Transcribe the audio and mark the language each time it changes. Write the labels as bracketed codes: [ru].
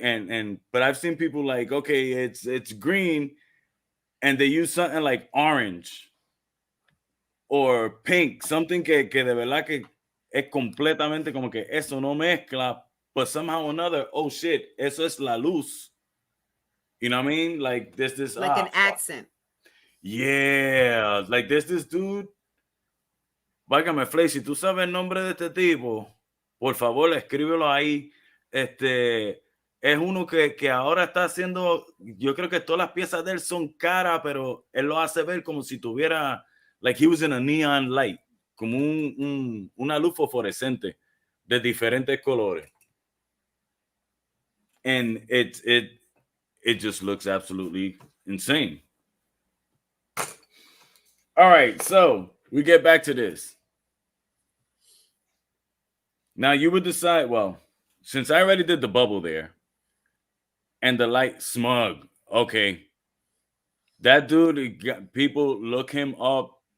[en] And but I've seen people like, okay, it's green, and they use something like orange or pink, something [es] que de verdad que es completamente como que eso no mezcla, [en] but somehow or another, oh shit, [es] eso es la luz. [en] You know what I mean? Like there's this Like an fuck. accent. Yeah, like there's this dude. [es] Válgame, Flay, si tú sabes el nombre de este tipo, por favor, escríbelo ahí. Es uno que ahora está haciendo, yo creo que todas las piezas de él son caras, pero él lo hace ver como si tuviera, [en] like he was in a neon light, [es] como una luz fosforescente de diferentes colores. [en] And it just looks absolutely insane. All right, so we get back to this. Now you would decide, well, since I already did the bubble there and the light smug, okay, that dude, people look him up.